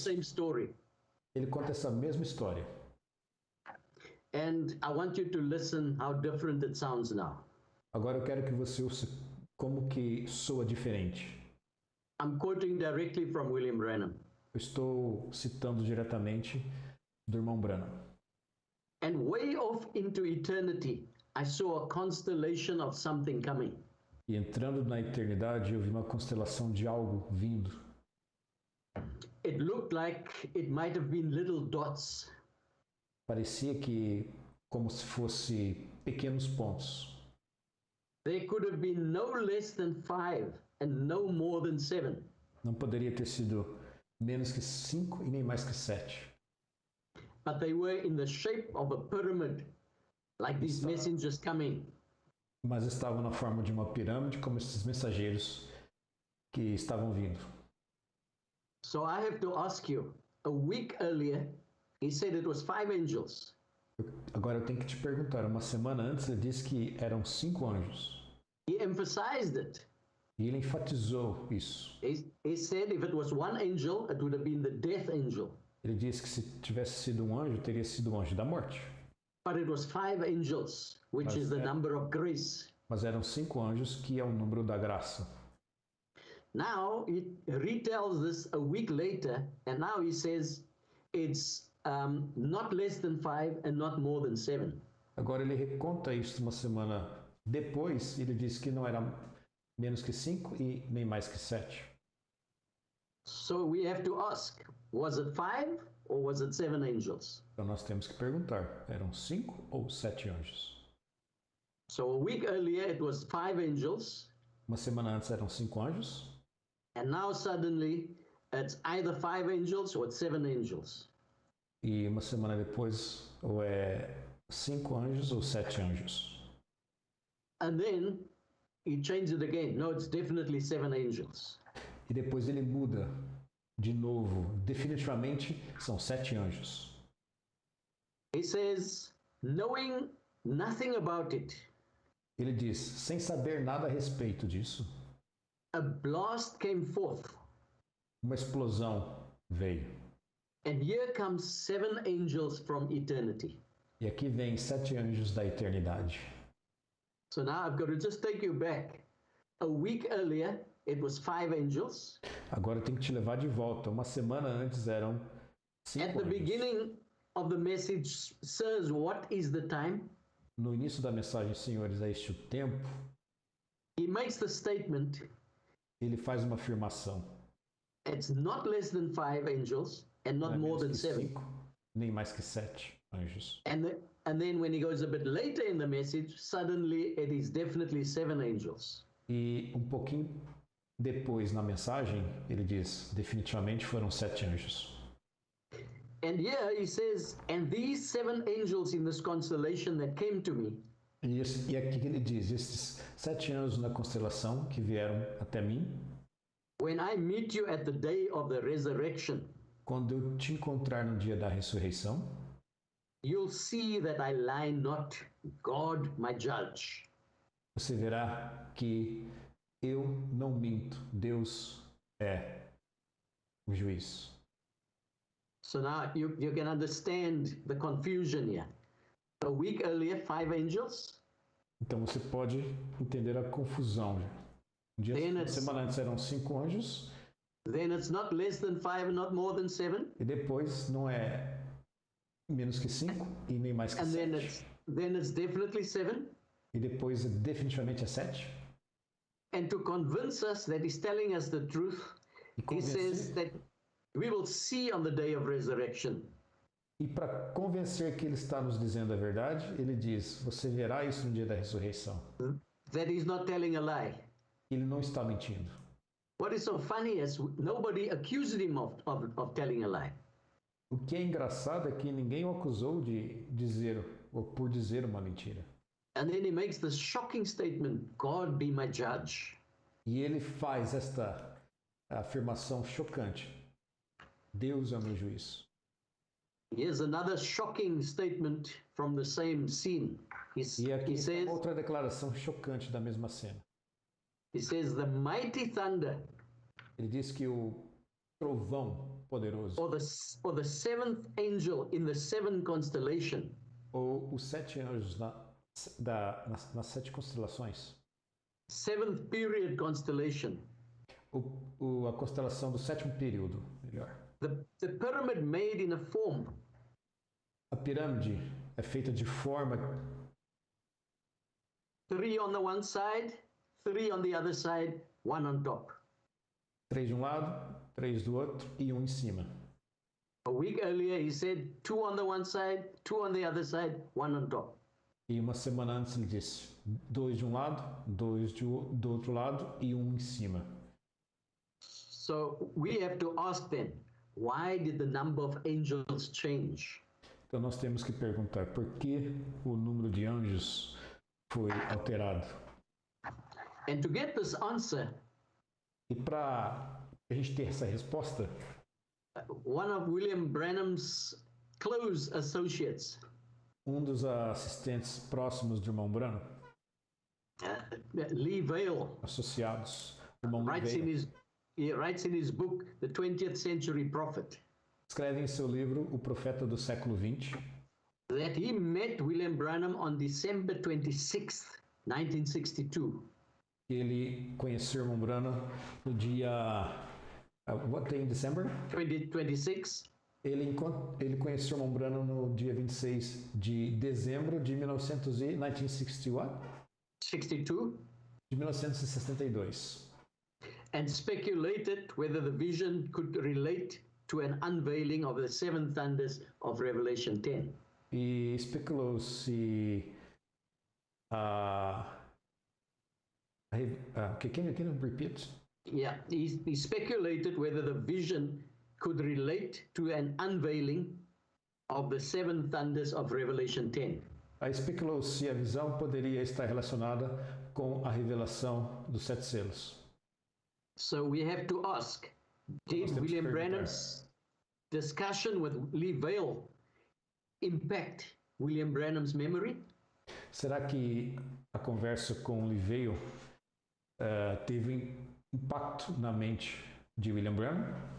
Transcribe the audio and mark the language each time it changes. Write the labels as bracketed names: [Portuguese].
[English] same story. [Portuguese] ele conta essa mesma história. [English] And I want you to listen how different it sounds now. [Portuguese] Agora eu quero que você ouça como que soa diferente. [English] I'm quoting directly from William Branham. [Portuguese] Eu estou citando diretamente do irmão Branham. [English] And way off into eternity, I saw a constellation of something coming. [Portuguese] E entrando na eternidade, eu vi uma constelação de algo vindo. [English] It looked like it might have been little dots. [Portuguese] Parecia que como se fosse pequenos pontos. [English] There could have been no less than 5 and no more than 7. [Portuguese] Não poderia ter sido menos que 5 e nem mais que 7. [English] But they were in the shape of a pyramid, like these messengers coming. [Portuguese] Mas estavam na forma de uma pirâmide, como esses mensageiros que estavam vindo. [English] So I have to ask you, a week earlier, he said it was 5 angels. [Portuguese] Agora eu tenho que te perguntar, uma semana antes ele disse que eram 5 anjos. [English] He emphasized it. [Portuguese] E ele enfatizou isso. [English] He said if it was 1 angel, it would have been the death angel. [Portuguese] Ele disse que se tivesse sido um anjo, teria sido o anjo da morte. [English] But it was 5 angels, which is the number of grace. [Portuguese] Mas eram 5 anjos, que é o número da graça. [English] Now he retells this a week later, and now he says it's not less than 5 and not more than 7. [Portuguese] Agora ele reconta isso uma semana depois, ele disse que não era menos que 5 e nem mais que 7. [English] So we have to ask, was it 5 or was it 7 angels? [Portuguese] Então nós temos que perguntar, eram 5 ou 7 anjos? [English] So a week earlier it was 5 angels. [Portuguese] Uma semana antes eram 5 anjos. [English] And now suddenly it's either 5 angels or it's 7 angels. [Portuguese] E uma semana depois, ou é 5 anjos ou 7 anjos. [English] And then he changed it again. No, it's definitely 7 angels. [Portuguese] E depois ele muda de novo. Definitivamente são 7 anjos. [English] He says, knowing nothing about it, [Portuguese] Ele diz, sem saber nada a respeito disso, [English] a blast came forth. [Portuguese] uma explosão veio. [English] And here comes 7 angels from eternity. [Portuguese] E aqui vem 7 anjos da eternidade. [English] So now I've got to just take you back. A week earlier, it was 5 angels. [Portuguese] Agora eu tenho que te levar de volta. Uma semana antes eram 5 [English] At the [Portuguese] anjos. [English] beginning of the message, sirs, what is the time? [Portuguese] No início da mensagem, senhores, é este o tempo. [English] He makes the statement, [Portuguese] Ele faz uma afirmação. [English] it's not less than 5 angels and [Portuguese] Não [English] not [Portuguese] é [English] more [Portuguese] menos [English] than [Portuguese] que [English] 7. [Portuguese] 5, nem mais que 7 anjos. [English] And then when he goes a bit later in the message, suddenly it is definitely 7 angels. [Portuguese] E um pouquinho depois na mensagem, ele diz, definitivamente foram 7 anjos. [English] And here he says, and these 7 angels in this constellation that came to me, [Portuguese] E aqui que ele diz, esses 7 anjos na constelação que vieram até mim, [English] when I meet you at the day of the resurrection, [Portuguese] quando eu te encontrar no dia da ressurreição, [English] you'll see that I lie not, God my judge. [Portuguese] você verá que eu não minto, Deus é o juiz. [English] So now you can understand the confusion here. A week earlier, 5 angels. [Portuguese] Então você pode entender a confusão. Uma semana antes eram 5 anjos, [English] then it's not less than 5 and not more than 7. [Portuguese] E depois não é menos que 5 e nem mais que [English] And [Portuguese] 7. [English] then it's definitely 7. [Portuguese] E depois definitivamente é 7. [English] And to convince us that he's telling us the truth, he says that we will see on the day of resurrection. [Portuguese] E para convencer que ele está nos dizendo a verdade, ele diz: você verá isso no dia da ressurreição. [English] That he's not telling a lie. [Portuguese] Ele não está mentindo. [English] What is so funny is nobody accused him of telling a lie. [Portuguese] O que é engraçado é que ninguém o acusou de dizer ou por dizer uma mentira. [English] And then he makes this shocking statement, God be my judge. [Portuguese] E ele faz esta afirmação chocante: Deus é o meu juiz. [English] Here's another shocking statement from the same scene. [Portuguese] E aqui [English] He says, [Portuguese] outra declaração chocante da mesma cena. [English] he says, the mighty thunder, [Portuguese] Ele diz que o trovão poderoso, [English] or the seventh angel in the seven constellation, [Portuguese] ou os 7 anjos nas 7 constelações, [English] seventh period constellation, [Portuguese] a constelação do 7º período, melhor. [English] the pyramid made in a form. [Portuguese] A pirâmide é feita de forma [English] 3 on the one side, 3 on the other side, 1 on top. [Portuguese] 3 de um lado, 3 do outro e 1 em cima. [English] A week earlier, he said 2 on the one side, 2 on the other side, 1 on top. [Portuguese] E uma semana antes ele disse 2 de um lado, 2 do outro lado e 1 em cima. [English] So we have to ask then, why did the number of angels change? [Portuguese] Então nós temos que perguntar por que o número de anjos foi alterado. [English] And to get this answer, [Portuguese] E para a gente ter essa resposta, [English] one of William Branham's close associates, [Portuguese] dos assistentes próximos do irmão Branham, [English] Louisville, [Portuguese] associados, o irmão [English] he writes in his book, The 20th Century Prophet, [Portuguese] escreve em seu livro O Profeta do Século XX, [English] that he met William Branham on December 26th, 1962. [Portuguese] que ele conheceu o irmão Branham no dia... [English] what day in December? [Portuguese] 2026. Ele conheceu o irmão Branham no dia 26 de dezembro de 1962? [English] 62. [Portuguese] De 1962. [English] And speculated whether the vision could relate to an unveiling of the seven thunders of Revelation 10. [Portuguese] E especulou-se [English] can you repeat? Yeah, he speculated whether the vision could relate to an unveiling of the seven thunders of Revelation 10. [Portuguese] Especulou se a visão poderia estar relacionada com a revelação dos 7 selos. [English] So we have to ask, did William Branham's discussion with Louisville impact William Branham's memory? [Portuguese] Será que a conversa com Louisville teve impacto na mente de William Branham?